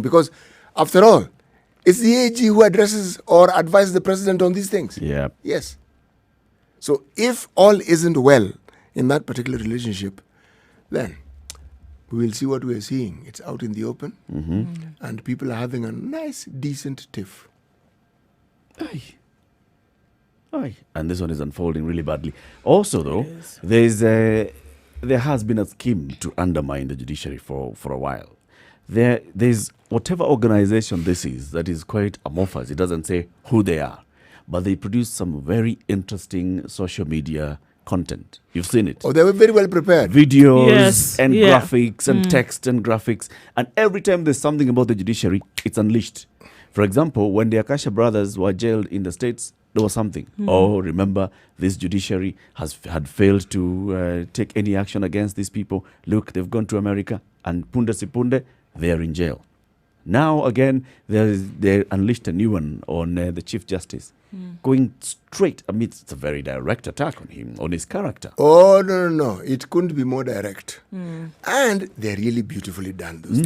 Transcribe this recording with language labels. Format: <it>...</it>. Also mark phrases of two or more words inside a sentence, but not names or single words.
<en>Because, after all, it's the AG who addresses or advises the president on these things. Yeah. Yes. So if all isn't well in that particular relationship, then we will see what we are seeing. It's out in the open, and people are having a nice, decent tiff. Aye. Aye. And this one is unfolding really badly. Also, though, there has been a scheme to undermine the judiciary for a while. There's whatever organization this is that is quite amorphous. It doesn't say who they are, but they produce some very interesting social media content. You've seen it. Oh, they were very well prepared. Videos and graphics and text and graphics. And every time there's something about the judiciary, it's unleashed. For example, when the Akasha brothers were jailed in the States, there was something. Oh, remember, this judiciary had failed to take any action against these people. Look, they've gone to America, and</en> <sw>punde si punde,</sw> <en>they're in jail. Now, again, they unleashed a new one on the Chief Justice, going straight. I mean, it's a very direct attack on him, on his character. Oh, no. It couldn't be more direct. And they're really beautifully done. Those</en>